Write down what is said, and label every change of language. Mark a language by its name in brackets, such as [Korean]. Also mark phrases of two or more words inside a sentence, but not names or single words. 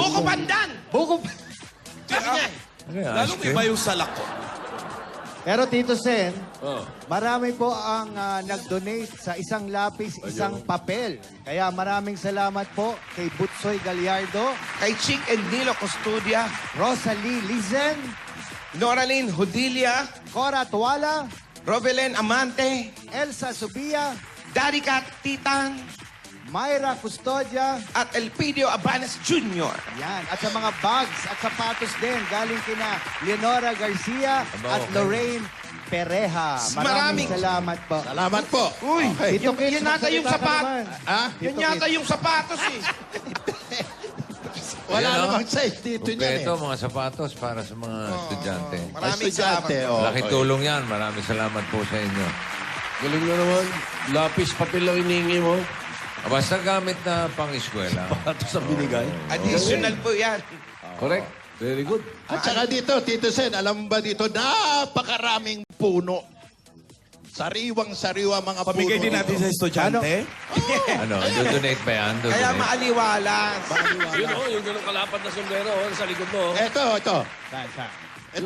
[Filipino] Buko pandan. Buko. Sabi niya. Ano yan? Lalong [English] Ice cream? [Filipino] iba yung salak ko. Pero Tito Sen, Oh. marami po ang nag-donate sa isang lapis, isang papel. Kaya maraming salamat po kay Butsoy Gallardo, Kay Chick and Nilo Custodia, Rosalie Lizen, Noraline Hodilia, Cora Tuala, Robelen Amante, Elsa Subia, Daddy Cat Titan, Myra Custodia, at Elpidio Abanes Jr. yan. At sa mga bags at sapatos din, galing kina Leonora Garcia Aba, at okay. Lorraine Pereja. Maraming Maraming- salamat po. Salamat po. Uy, Okay. Tito Kids, yan nata yung magsalita ka sapat. naman. Ha? Yan Tito yata Kids. yung sapatos eh. Wala Ayan, namang size dito niyan Kumpleto, eh. mga sapatos para sa mga estudyante. Maraming Estudyante, salamat. oh. Laki tulong yan. Maraming salamat po sa inyo. Galing na naman. Lapis, papel lang hiningi mo. Basta gamit na pang-eskwela. Pato sa binigay. Additional po yan. [English] Correct. Very good. [Filipino] At saka dito, Tito Sen, alam mo ba dito, napakaraming puno. Sariwang-sariwa mga puno. Pamigay din natin dito. sa estudyante. Ano? Do-donate ba yan? Kaya Do-donate? maaliwalas. Yun yung ganun kalapad na sombrero sa likod mo. Ito. Ito,